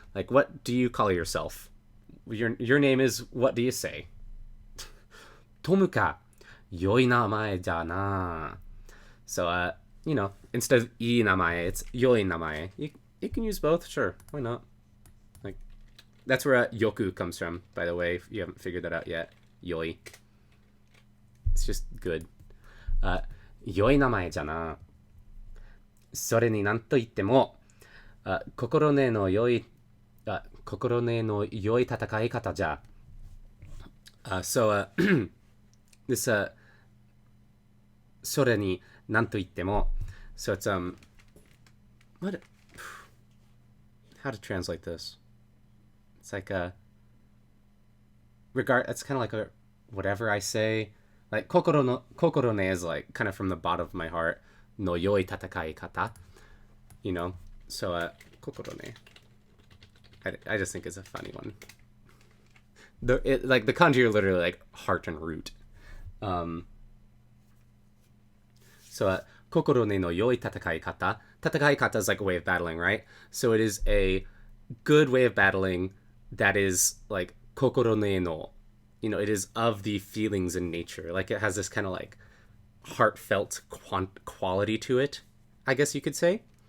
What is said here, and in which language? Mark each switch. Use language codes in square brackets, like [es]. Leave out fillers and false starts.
[en] Like what do you call yourself? Your name is, what do you say? [ja] トムか、良い名前じゃな. [en] So, you know, instead of いい名前, it's 良い名前. You can use both, sure, why not? Like, that's where yoku comes from, by the way, if you haven't figured that out yet. 良い.It's just good. [ja] 良い名前じゃな. それになんと言っても、心根の良い心根の良い戦い方じゃ. [en] So, this, [ja] それになんと言っても, [en] so it's, what, how to translate this? It's like, it's kind of like a, whatever I say, like, 心根 is like, kind of from the bottom of my heart, [ja] の良い戦い方, [en] you know, so, 心根. I just think it's a funny one. Like the kanji are literally like heart and root. [ja] So, 心根の良い戦い方. [en] 戦い方 is like a way of battling, right? So it is a good way of battling that is like [ja] 心根の. [en] You know, it is of the feelings in nature. Like it has this kind of like heartfelt quality to it, I guess you could say.